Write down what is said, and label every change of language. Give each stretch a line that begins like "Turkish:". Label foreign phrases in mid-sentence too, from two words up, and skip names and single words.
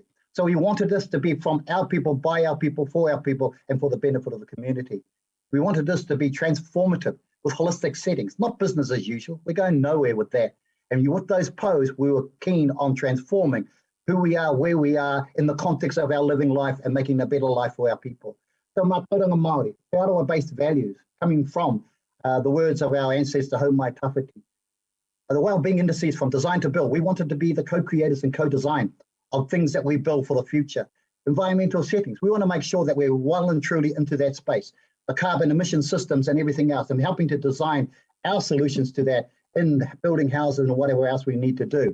English: So we wanted this to be from our people, by our people, for our people, and for the benefit of the community. We wanted this to be transformative with holistic settings, not business as usual. We're going nowhere with that. And with those posts, we were keen on transforming who we are, where we are, in the context of our living life and making a better life for our people. So
Māori: mātauranga Māori,
English: te aroa-based values coming from the words of our ancestor, Hau mai tawhiti. The well-being indices from design to build. We wanted to be the co-creators and co-design of things that we build for the future. Environmental settings. We want to make sure that we're well and truly into that space. The carbon emission systems and everything else, and helping to design our solutions to that in building houses and whatever else we need to do.